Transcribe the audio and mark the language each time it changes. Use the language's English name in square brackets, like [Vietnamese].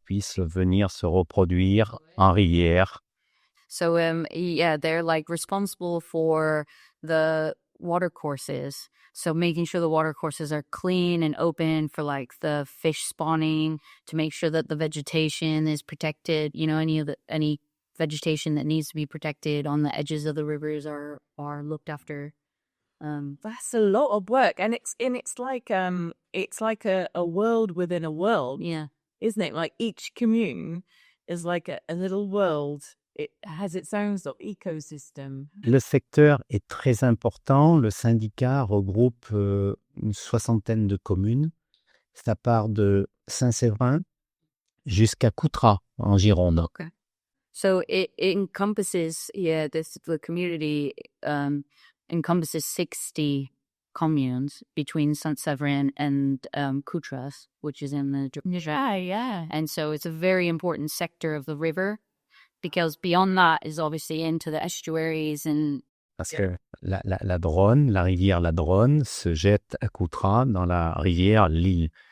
[French] puissent venir se reproduire en rivière. [English] So, yeah, they're like responsible for the water courses. So making sure the water courses are clean and open for like the fish spawning, to make sure that the vegetation is protected. You know, any vegetation that needs to be protected on the edges of the rivers are looked after. That's a lot of work, and it's like a world within a world, Yeah. isn't it? Like each commune is like a little world. It has its own sort of ecosystem. [French] Le secteur est très important. Le syndicat regroupe une 60aine de communes. Ça part de Saint-Séverin jusqu'à Coutras, en Gironde. [English] Okay. So it encompasses, the community encompasses 60 communes between Saint-Séverin and Coutras, which is in the Yeah. and so it's a very important sector of the river, because beyond that is obviously into the estuaries and [French] Parce que la Dronne, la rivière la Dronne se jette à Coutras dans la rivière l'Île.